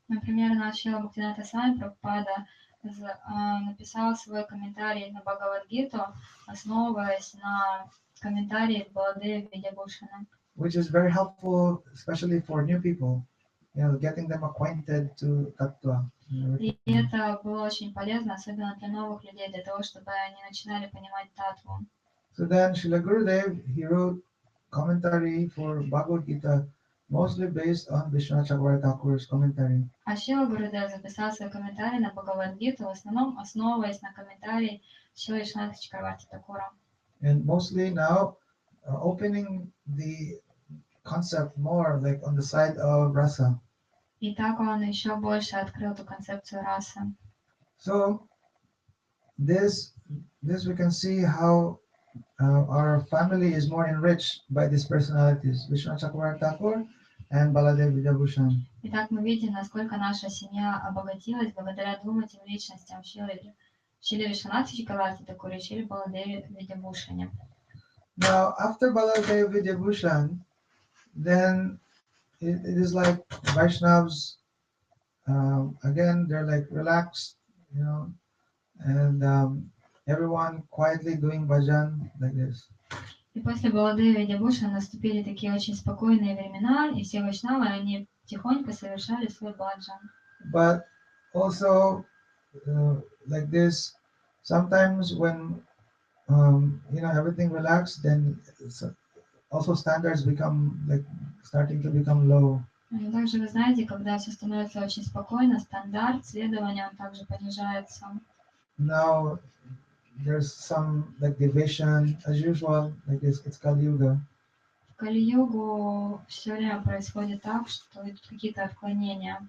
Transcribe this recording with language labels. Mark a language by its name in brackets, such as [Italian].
[Russian] Например, наш Шрила Бхактивиноды Свами Прабхупада написал свой комментарий на Бхагавад-гиту, основываясь на комментарии Баладева Видябхушана. [English] Which is very helpful, especially for new people, getting them acquainted to Tattva. [Russian] И это было очень полезно, особенно для новых людей, для того, чтобы они начинали понимать татву. [English] So then Srila Gurudev, he wrote commentary for Bhagavad Gita, mostly based on Vishwanathhi Thakur's commentary. [Russian] А Шрила Гурудев записал свой комментарий на Бхагавад-гиту, в основном основываясь на комментарии Шрилы Вишванатхи Тхакура. [English] And mostly now opening the concept more like on the side of rasa. [Russian] И так он еще больше открыл эту концепцию расы. [English] So this we can see how our family is more enriched by these personalities, Vishwanathhi Thakur and Baladev Vidyabhushan. [Russian] Итак, мы видим, насколько наша семья обогатилась благодаря двум этим личностям, Шриле Вишванатхи Тхакура и Шриле Баладеве Видябхушане. [English] Now, after Baladev Vidyabhushan, then it is like Vaishnavas, again, they're like relaxed, you know, and everyone quietly doing bhajan like this. [Russian] И после Баладеви Дябуша наступили такие очень спокойные времена, и все вайшнавы, они тихонько совершали свой баджан. [English] But also, like this, sometimes when everything relaxed, then also standards become like starting to become low. [Russian] И также вы знаете, когда все становится очень спокойно, стандарт следования он также понижается. [English] Now there's some like division as usual, like it's Kali Yuga. [Russian] В Кали-югу все время происходит так, что идут какие-то отклонения.